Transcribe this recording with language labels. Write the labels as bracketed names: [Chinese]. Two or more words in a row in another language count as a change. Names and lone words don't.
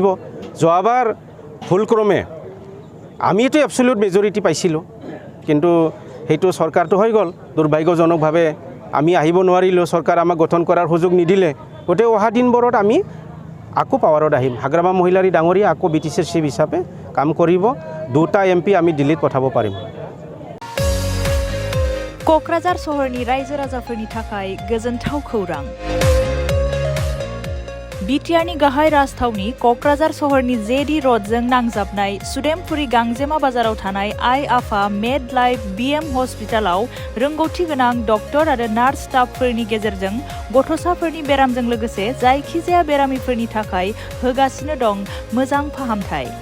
[Assamese] যোৱাবাৰ ভুলক্ৰমে আমিতো [English] absolute majority [Assamese] পাইছিলোঁ, কিন্তু সেইটো চৰকাৰটো হৈ গ'ল। দুৰ্ভাগ্যজনকভাৱে আমি আহিব নোৱাৰিলোঁ, চৰকাৰ আমাক গঠন কৰাৰ সুযোগ নিদিলে। গতিকে অহা দিনবোৰত আমি আকৌ পাৱাৰত আহিম। হাগ্ৰামা মহিলাৰী ডাঙৰীয়া আকৌ বিটিচিৰ চিফ হিচাপে কাম কৰিব। 2টা এমপি আমি দিল্লীত পঠাব পাৰিম। [Bodo] क'क्राझार सहरनि रायजो राजाफोरनि थाखाय गोजोनथाव खौरां। बिटिआरनि गाहाय राजथावनि क'क्राझार सहरनि जेडी रडजों नांजाबनाय सुदेमपुरी गांजेमा बाजाराव थानाय आइ आफा मेड लाइफ बिएम हस्पिटालाव रोंगौथि गोनां डक्टर आरो [English] nurse staff [Bodo] गेजेरजों गथ'साफोरनि बेरामजों लोगोसे जायखिजाया बेरामिफोरनि थाखाय होगासिनो दं मोजां फाहामथाय।